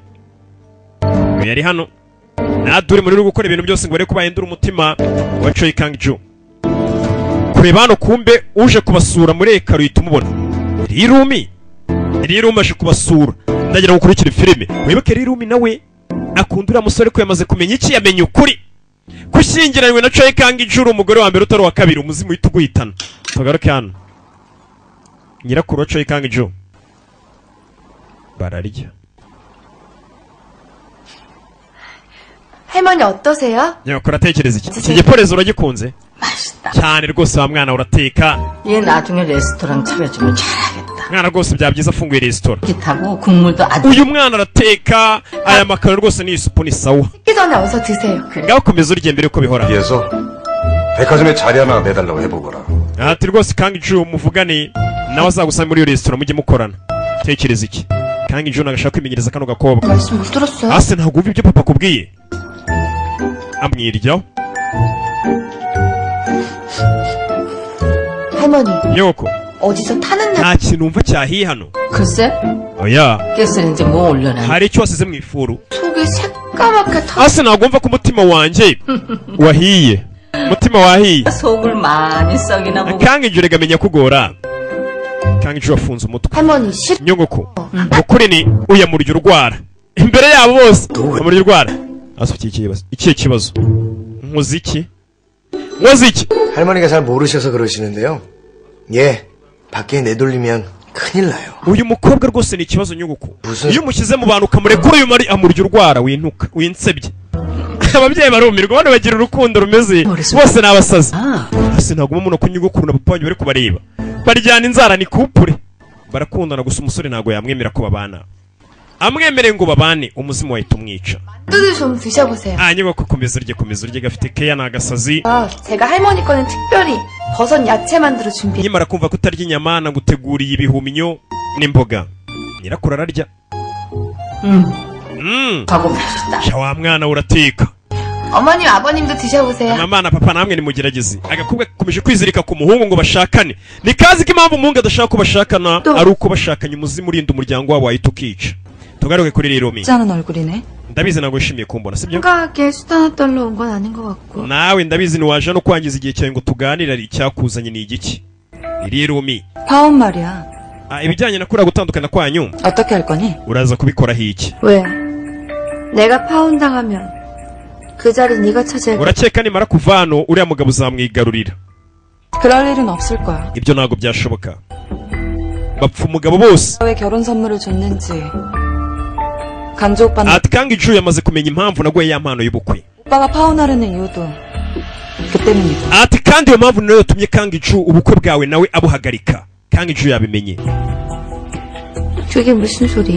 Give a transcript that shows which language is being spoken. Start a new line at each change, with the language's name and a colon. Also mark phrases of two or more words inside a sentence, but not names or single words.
Kinyarwanda: uyu yari hano na durimu rero gukora ibintu byose ngo bare kuba yendura umutima wa Choi Kangjo kureba hano kumbe uje kubasura muri ekaro uhita umubona rirumi aje kubasura ndagira ngo ukurikire filime wibuke rirumi nawe akunda uriya musore ko yamaze kumenya iki yamenye ukuri kushyingiranywe na Choi Kangjo umugore wa mbere utari uwa kabiri umuzimu uhita uguhitana tugaruke hano nyirakuru wa Choi Kangjo bararya
Korean: 할머니 어떠세요?
Kinyarwanda: nyakora atekereza iki iki giporezo uragikunze
Korean: 맛있다.
Kinyarwanda: cyane rwose wa mwana urateka.
Korean: 얘 나중에 레스토랑 차려주면 잘하겠다.
Kinyarwanda: mwana rwose byaba byiza afunguye resitora.
Korean: 기타고 국물도 아주.
Kinyarwanda: uyu mwana arateka aya makaro rwose ni isupu ni sawa.
Korean: 식기 전에 어서 드세요.
Kinyarwanda: ngaho komeza urya mbere uko bihora.
Korean: 위해서 백화점에 자리 하나 내달라고 해보거라.
Kinyarwanda: ati rwose Kang-ju muvugane nawe azagusanga muri iyo resitora mujye mukorana. tekereza iki? Kang-ju nagashaka kwimenyereza kano gakobwa.
Korean: 말씀 못 들었어요?
Kinyarwanda: ase ntabwo wumva ibyo papa akubwiye. amwiryaho.
Korean: 할머니,
Kinyarwanda: nyoko
Korean: 어디서 타는 날
Kinyarwanda: nta kintu wumva cyahiye hano.
Korean: 글쎄,
Kinyarwanda: oya
Korean: 가스레인지 뭐 올려놔.
Kinyarwanda: hari icyo wasize mu ifuru.
Korean: 속이 새까맣게 타.
Kinyarwanda: ase ntabwo wumva ko umutima wanjye wahiye. umutima wahiye.
Korean: 속을 많이 썩이나 보고.
Kinyarwanda: Kang-ju rega menya kugora. Kang-ju wafunze umutwe.
Korean: 할머니, 싫.
Kinyarwanda: nyogoko ukuri ni uyamurya urwara imbere yabo bose amurya urwara. asukiye ikihe kibazo? nkoze iki?
Korean: 할머니가 잘 모르셔서 그러시는데요. 예, 밖에 내돌리면 큰일 나요.
Kinyarwanda: uyu mukobwa rwose ni ikibazo nyogoko.
Korean: 무슨
Kinyarwanda: iyo umushyize mu bantu ukamurekura uyu mari amurya urwara wintuka winsebye. ababyeyi barumirwa bano bagira urukundo rumeze bose ni abasazi. ase ntabwo umuntu ko nyogokuru na papa wanyu bari kubareba baryana inzara ni kupure barakundana gusa umusore ntabwo yamwemera ko babana. amwemereye ngo babane umuzimu wahita umwica.
Korean: 만두도 좀 드셔보세요.
Kinyarwanda: nyogoko komeza urye gafite keya ni agasazi.
Korean: 제가 할머니 거는 특별히 버섯 야채 만두로 준비해.
Kinyarwanda: nkimara kumva ko utarya inyama naguteguriye ibihumyo n'imboga. nyirakuru ararya.
Korean: 하고 맛있다.
Kinyarwanda: sha wa mwana urateka.
Korean: 어머님, 아버님도 드셔보세요.
Kinyarwanda: mama na papa namwe nimugerageze. agakobwa gakomeje kwizirika ku muhungu ngo bashakane. ni kazi ko impamvu umuhungu adashaka ko bashakana ari uko bashakanye umuzimu urinda umuryango wabo wahita ukica. tugaruke kuri Riromi.
Korean: 짜는 얼굴이네.
Kinyarwanda: ndabizi ntabwo wishimiye kumbona sibyo?
Korean: 생각하기에 수다나 떨러 온 건 아닌 것 같고.
Kinyarwanda: nawe ndabizi ntiwaje no kwangiza igihe cyawe ngo tuganire ari icyakuzanye ni igiki? Riromi.
Korean: 파혼 말이야.
Kinyarwanda: ibijyanye na kuriya gutandukana kwanyu
Korean: 어떻게 할 거니?
Kinyarwanda: uraza kubikoraho iki?
Korean: 왜? 내가 파혼당하면 그 자리 네가 차지할 거야.
Kinyarwanda: urakeka nimara kuva hano uriya mugabo uzamwigarurira?
Korean: 그럴 일은 없을 거야.
Kinyarwanda: ibyo ntabwo byashoboka. bapfa umugabo bose.
Korean: 왜 결혼 선물을 줬는지 간주 오빠는
Kinyarwanda: ati Kang-ju yamaze kumenya impamvu naguye ya mpano y'ubukwe.
Korean: 오빠가 파혼하려는 이유도 그 때문이고.
Kinyarwanda: ati kandi iyo mpamvu nayo yatumye Kang-ju ubukwe bwawe nawe abuhagarika. Kang-ju yabimenye.
Korean: 그게 무슨 소리야?